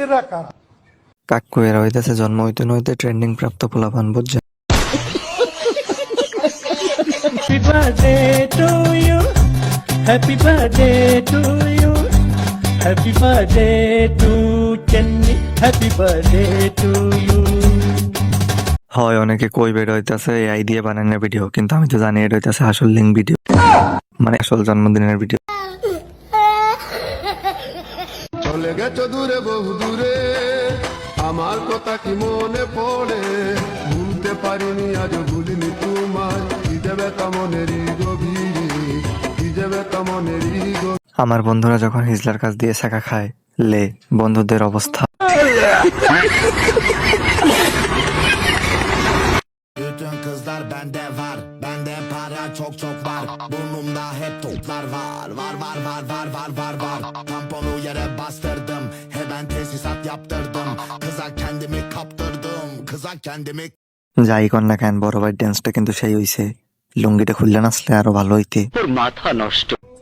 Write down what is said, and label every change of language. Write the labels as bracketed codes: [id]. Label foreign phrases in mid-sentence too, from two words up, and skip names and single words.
[bn] কাকু এরা হইতেছে জন্ম হইতে নইতে ট্রেন্ডিং প্রাপ্ত পোলাপান বুঝছে। [en] Happy birthday to you. Happy birthday to you. Happy birthday to Kenny. Happy birthday to you. [bn] হয় অনেকে কই বের হইতেছে এআই দিয়ে বানানোর ভিডিও, কিন্তু আমি তো জানি এটা হইতেছে আসল [en] link video, [bn] মানে আসল জন্মদিনের ভিডিও। চলে গেছো দূরে বহু দূরে, আমার কথা কি মনে পড়ে, ভুলতে পারিনি আজ ভুলিনি তোমায়, কি দেবে কামনেরই গভীরে, কি দেবে কামনেরই গভীরে। আমার বন্ধুরা যখন হিজলার কাছ দিয়ে শেখা খায়, লে বন্ধুদের অবস্থা। [tr] Bütün kızlar bende var, bende para çok çok var, burnumda hep toplar var, var var var var var var var. Tamponu yere bastırdım, hemen tesisat yaptırdım, kıza kendimi kaptırdım, kıza kendimi. [bn] যাই কর না কেন বড় ভাই ড্যান্সটা কিন্তু সেই হইছে, লুঙ্গিটা খুললে নাচলে আরো ভালো হইতে। তোর মাথা নষ্ট।